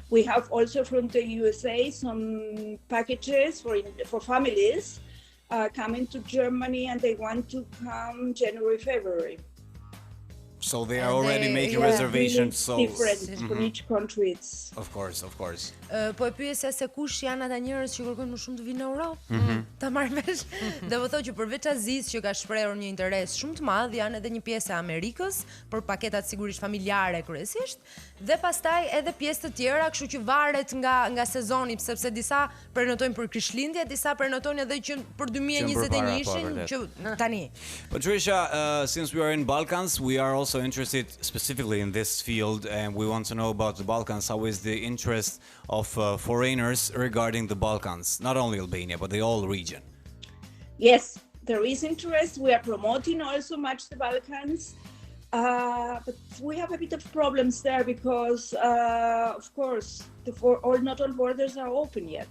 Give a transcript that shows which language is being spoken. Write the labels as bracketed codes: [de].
[en] We have also from the USA some packages for families coming to Germany, and they want to come January, February. So they are already making reservations. Really So different for each country. It's of course. [sq] Po e pyesja se kush janë ata njerëz që kërkojnë më shumë të vinë në Europë. Ta marr vesh. Dhe po thotë që përveç Azisë që ka shprehur një interes shumë të madh, janë edhe një pjesë e Amerikës për paketat sigurisht familjare kryesisht, dhe pastaj edhe pjesë të tjera, kështu që varet nga sezoni, sepse disa prenotojnë për Krishtlindje, disa prenotojnë edhe që për 2021-shin që tani. [en] Patricia, since we are in Balkans, we are also interested specifically in this field, and we want to know about the Balkans. How is the interest of foreigners regarding the Balkans, not only Albania but the whole region? Yes, there is interest. We are promoting also much the Balkans, but we have a bit of problems there because, of course, not all borders are open yet.